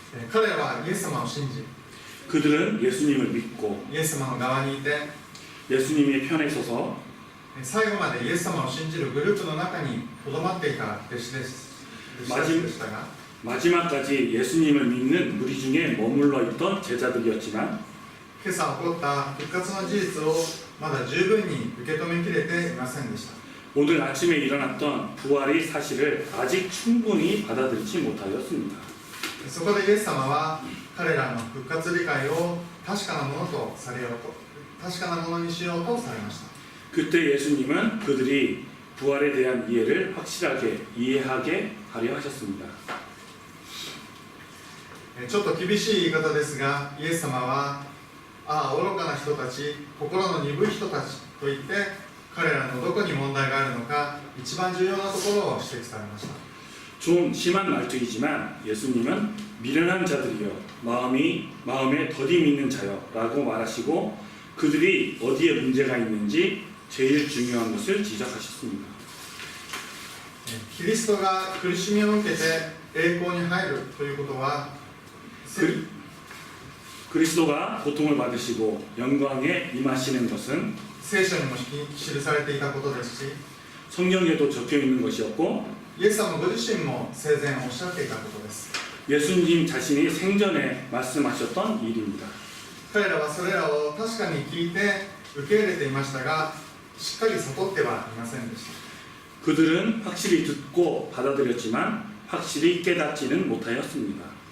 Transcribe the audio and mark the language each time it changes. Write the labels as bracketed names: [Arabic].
[Japanese] 彼らはイエス様を信じ [Korean] 그들은 예수님을 믿고 [Japanese] イエス様の側にいて [Korean] 예수님의 편에 서서 [Japanese] 最後までイエス様を信じるグループの中にとどまっていた弟子でしたが [Korean] 마지막까지 예수님을 믿는 무리 중에 머물러 있던 제자들이었지만 [Japanese] 今朝起こった復活の事実をまだ十分に受け止めきれていませんでした。 [Korean] 오늘 아침에 일어났던 부활의 사실을 아직 충분히 받아들이지 못하였습니다. [Japanese] そこでイエス様は彼らの復活理解を確かなものとされようと、確かなものにしようとされました。 [Korean] 그때 예수님은 그들이 부활에 대한 이해를 확실하게 이해하게 하려 하셨습니다. [Japanese] ちょっと厳しい言い方ですが、イエス様は愚かな人たち、心の鈍い人たちと言って彼らのどこに問題があるのか一番重要なところを指摘されました。 [Korean] 좀 심한 말투이지만 예수님은 미련한 자들이여 마음에 더디 믿는 자여 라고 말하시고 그들이 어디에 문제가 있는지 제일 중요한 것을 지적하셨습니다. [Japanese] キリストが苦しみを受けて栄光に入るということは [Korean] 그리스도가 고통을 받으시고 영광에 임하시는 것은 [Japanese] 聖書にも記されていたことですし [Korean] 성경에도 적혀 있는 것이었고 [Japanese] イエス様ご自身も生前おっしゃっていたことです。 [Korean] 예수님 자신이 생전에 말씀하셨던 일입니다. [Japanese] 彼らはそれらを確かに聞いて受け入れていましたがしっかり悟ってはいませんでした。 [Korean] 그들은 확실히 듣고 받아들였지만 확실히 깨닫지는 못하였습니다.